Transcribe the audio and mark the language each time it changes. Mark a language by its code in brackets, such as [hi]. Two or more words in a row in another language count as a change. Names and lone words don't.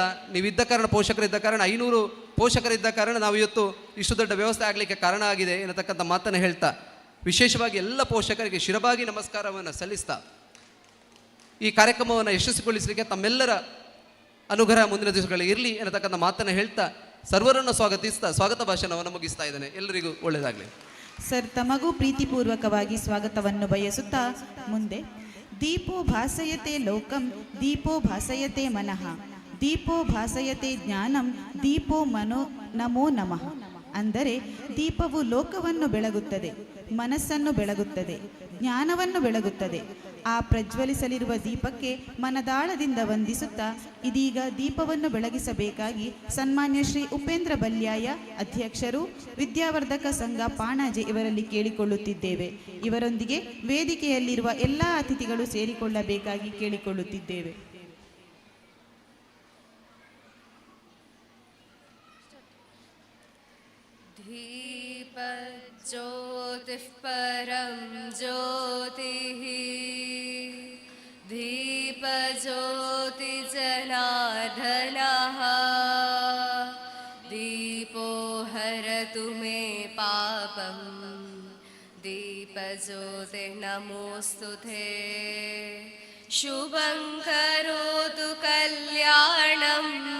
[kn] ನೀವಿದ್ದ ಕಾರಣ, ಪೋಷಕರಿದ್ದ ಕಾರಣ, 500 ಪೋಷಕರಿದ್ದ ಕಾರಣ ನಾವು ಇವತ್ತು ಇಷ್ಟು ದೊಡ್ಡ ವ್ಯವಸ್ಥೆ ಆಗಲಿಕ್ಕೆ ಕಾರಣ ಆಗಿದೆ ಎನ್ನತಕ್ಕಂಥ ಮಾತನ್ನು ಹೇಳ್ತಾ, ವಿಶೇಷವಾಗಿ ಎಲ್ಲ ಪೋಷಕರಿಗೆ ಶಿರಬಾಗಿ ನಮಸ್ಕಾರವನ್ನು ಸಲ್ಲಿಸ್ತಾ, ಈ ಕಾರ್ಯಕ್ರಮವನ್ನು ಯಶಸ್ವಿಗೊಳಿಸಲಿಕ್ಕೆ ತಮ್ಮೆಲ್ಲರ ಅನುಗ್ರಹ ಮುಂದಿನ ದಿವಸಗಳಲ್ಲಿ ಇರಲಿ ಎನ್ನತಕ್ಕಂಥ ಮಾತನ್ನು ಹೇಳ್ತಾ ಸರ್ವರನ್ನು ಸ್ವಾಗತಿಸ್ತಾ ಸ್ವಾಗತ ಭಾಷಣವನ್ನು ಮುಗಿಸ್ತಾ ಇದ್ದೇನೆ. ಎಲ್ಲರಿಗೂ ಒಳ್ಳೆಯದಾಗಲಿ. ಸರ್, ತಮಗೂ ಪ್ರೀತಿಪೂರ್ವಕವಾಗಿ ಸ್ವಾಗತವನ್ನು ಬಯಸುತ್ತಾ ಮುಂದೆ [sa] ದೀಪೋ ಭಾಸಯತೆ ಲೋಕಂ ದೀಪೋ ಭಾಸಯತೆ ಮನಃ ದೀಪೋ ಭಾಸಯತೆ ಜ್ಞಾನಂ ದೀಪೋ ನಮೋ ನಮಃ. [kn] ಅಂದರೆ ದೀಪವು ಲೋಕವನ್ನು ಬೆಳಗುತ್ತದೆ, ಮನಸ್ಸನ್ನು ಬೆಳಗುತ್ತದೆ. ಜ್ಞಾನವನ್ನು ಬೆಳಗುತ್ತದೆ. ಆ ಪ್ರಜ್ವಲಿಸಲಿರುವ ದೀಪಕ್ಕೆ ಮನದಾಳದಿಂದ ವಂದಿಸುತ್ತಾ ಇದೀಗ ದೀಪವನ್ನು ಬೆಳಗಿಸಬೇಕಾಗಿ ಸನ್ಮಾನ್ಯ ಶ್ರೀ ಉಪೇಂದ್ರ ಬಲ್ಯಾಯ ಅಧ್ಯಕ್ಷರು, ವಿದ್ಯಾವರ್ಧಕ ಸಂಘ ಪಾಣಾಜೆ ಇವರಲ್ಲಿ ಕೇಳಿಕೊಳ್ಳುತ್ತಿದ್ದೇವೆ. ಇವರೊಂದಿಗೆ ವೇದಿಕೆಯಲ್ಲಿರುವ ಎಲ್ಲ ಅತಿಥಿಗಳು ಸೇರಿಕೊಳ್ಳಬೇಕಾಗಿ ಕೇಳಿಕೊಳ್ಳುತ್ತಿದ್ದೇವೆ. [sa] ज्योतिः परं ज्योतिः दीपज्योतिजनार्दनः दीपो हरतु मे पापं दीपज्योतिः नमोऽस्तु ते शुभं करोतु कल्याणम्